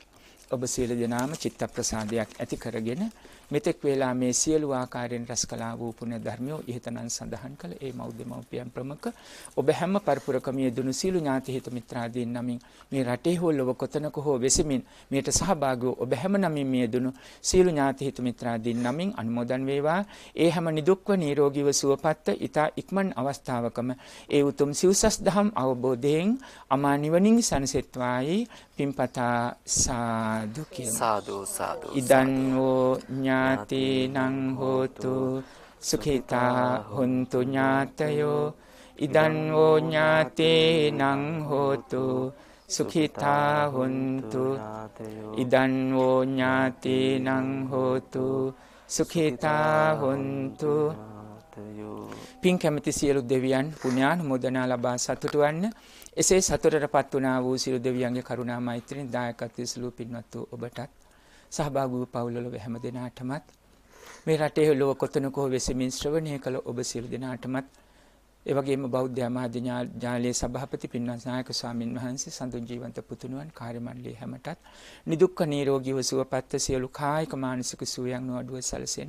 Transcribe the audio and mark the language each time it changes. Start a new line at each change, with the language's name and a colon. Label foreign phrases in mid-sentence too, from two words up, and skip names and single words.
Sinhala: ඔබ සියලු දෙනාම චිත්ත ප්‍රසාදයක් ඇති කරගෙන මෙතෙක් වේලා මේ සියලු ආකාරයෙන් රැස් කළා වූ පුණ්‍ය ධර්මියෝ ඉහතනන් සඳහන් කළ ඒ මෞද්දමෝපියන් ප්‍රමුඛ ඔබ හැම පරිපුරකම යෙදුණු සියලු ඥාති හිත මිත්‍රාදීන් නමින් මේ රටේ හෝ ලොව කොතනක හෝ වෙසෙමින් මේට සහභාගී ඔබ හැම නමින් මේ යෙදුණු සියලු ඥාති හිත මිත්‍රාදීන් නමින් අනුමෝදන් වේවා. ඒ හැම නිදුක්ව නිරෝගීව සුවපත්ව ඊතා ඉක්මන් අවස්ථාවකම ඒ උතුම් සිව්සස් දහම් අවබෝධයෙන් අමා නිවනින් සනසෙත්වායි පින්පතා සාදු කියමු. සාදු සාදු.
Pali: ඉදන් වූ ඥාතිනං හෝතු සුඛිතා හොන්තු ඥාතයෝ. ඉදන් වූ ඥාතිනං හෝතු සුඛිතා හොන්තු ඉදන් වූ ඥාතිනං හෝතු සුඛිතා හොන්තු.
Sinhala: පින් කැමති සියලු දෙවියන් පුණ්‍යානුමෝදනා ලබා සතුටු වන්න. එසේ සතුටටපත් වුණා වූ සියලු දෙවියන්ගේ කරුණා මෛත්‍රියෙන් දායකත්වයේ සුළු පින්වත් වූ ඔබටත් සහභාගී වූ පවුල්වල හැම දෙනාටමත් මේ රටේ ලොව කොතනක හෝ වෙසමින් ශ්‍රවණය කළ ඔබ සියලු දෙනාටමත් ඒ වගේම බෞද්ධ ආමාත්‍ය ජාලයේ සභාපති පින්වත් නායක ස්වාමින් වහන්සේ සඳුන් ජීවන්ත පුතුණුවන් කාර්ය මණ්ඩලයේ හැමටත් නිදුක්ඛ නිරෝගීව සුවපත් සියලු කායික මානසික සුවයන් නොඅඩුව සැලසෙන්න.